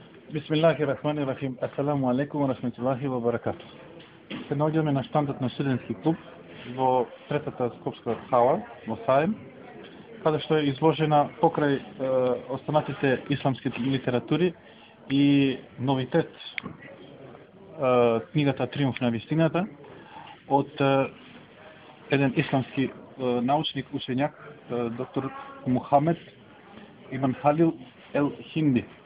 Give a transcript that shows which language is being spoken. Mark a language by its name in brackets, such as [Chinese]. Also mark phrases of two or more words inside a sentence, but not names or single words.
[Arabic] بسم الله الرحمن الرحيم. السلام عليكم ورحمة الله وبركاته. [Macedonian] Се наоѓаме на штандот на студентски клуб во третата скопска хала во Саем, каде што е изложена покрај останатите исламски литератури и новитет книгата Триумф на вистината од еден исламски научник, учењак, доктор Мухамед Ибн Халил ел Хинди.